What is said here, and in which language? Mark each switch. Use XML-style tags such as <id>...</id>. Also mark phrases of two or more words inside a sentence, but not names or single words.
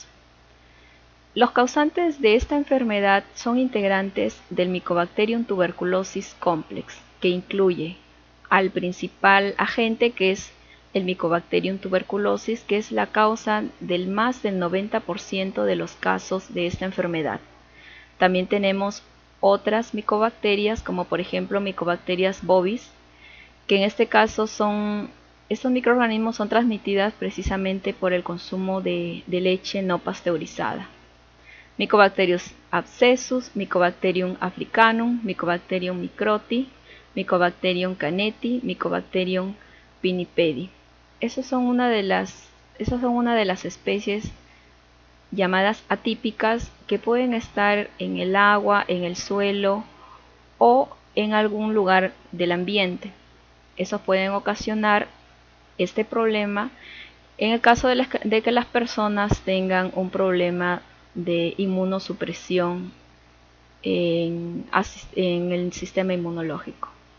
<es>Los causantes de esta enfermedad son integrantes del Mycobacterium tuberculosis complex, que incluye al principal agente, que es el Mycobacterium tuberculosis, que es la causa del más del 90% de los casos de esta enfermedad. También tenemos otras micobacterias, como por ejemplo Mycobacterias bovis, que en este caso estos microorganismos son transmitidas precisamente por el consumo de leche no pasteurizada. Mycobacterius abscessus, Mycobacterium africanum, Mycobacterium microti, Mycobacterium caneti, Mycobacterium pinnipedi. Esas son una de las especies llamadas atípicas, que pueden estar en el agua, en el suelo o en algún lugar del ambiente. Esos pueden ocasionar este problema en el caso de que las personas tengan un problema de inmunosupresión en el sistema inmunológico.</es>